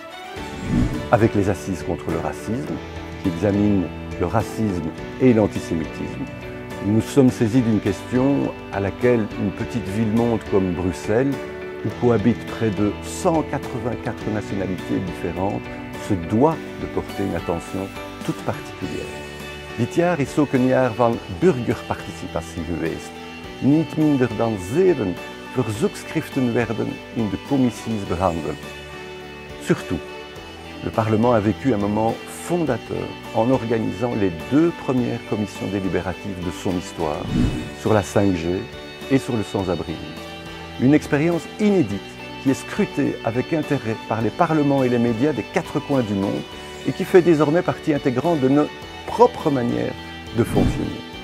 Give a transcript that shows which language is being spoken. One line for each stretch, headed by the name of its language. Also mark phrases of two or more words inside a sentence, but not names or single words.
French: Avec les assises contre le racisme, qui examinent le racisme et l'antisémitisme, nous nous sommes saisis d'une question à laquelle une petite ville-monde comme Bruxelles, où cohabitent près de 184 nationalités différentes, se doit de porter une attention toute particulière.
Dutch: Dit jaar is ook een jaar van burgerparticipatie geweest. Niet minder dan 7 verzoekschriften werden in de commissies behandeld.
French: Surtout, le Parlement a vécu un moment fondateur en organisant les 2 premières commissions délibératives de son histoire sur la 5G et sur le sans-abrisme. Une expérience inédite qui est scrutée avec intérêt par les parlements et les médias des 4 coins du monde et qui fait désormais partie intégrante de notre propre manière de fonctionner.